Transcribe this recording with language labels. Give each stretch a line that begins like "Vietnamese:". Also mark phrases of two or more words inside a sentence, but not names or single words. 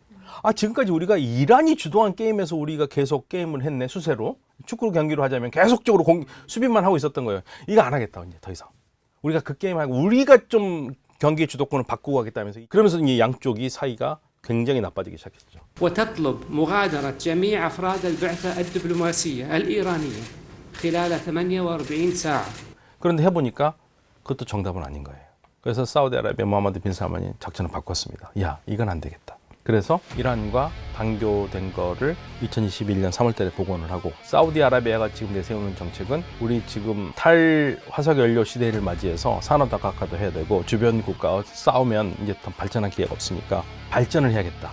Korean: 아, 지금까지 우리가 이란이 주도한 게임에서 우리가 계속 게임을 했네, 수세로. 축구 경기로 하자면 계속적으로 수비만 하고 있었던 거예요. 이거 안 하겠다, 이제 더 이상. 우리가 그 게임하고 우리가 좀 경기의 주도권을 바꾸고 하겠다면서 그러면서 이 양쪽이 사이가 굉장히 나빠지기 시작했죠.
Arabic: وتطلب مغادرة جميع أفراد البعثة الدبلوماسية الإيرانية خلال 48 ساعة.
Korean: 그런데 해보니까 그것도 정답은 아닌 거예요. 그래서 사우디아라비아 무함마드 빈 살만이 작전을 바꿨습니다. 야, 이건 안 되겠다. 그래서 이란과 단교된 거를 2021년 3월 달에 복원을 하고 사우디아라비아가 지금 내세우는 정책은 우리 지금 탈화석연료 시대를 맞이해서 산업 다각화도 해야 되고 주변 국가와 싸우면 이제 더 발전할 기회가 없으니까 발전을 해야겠다.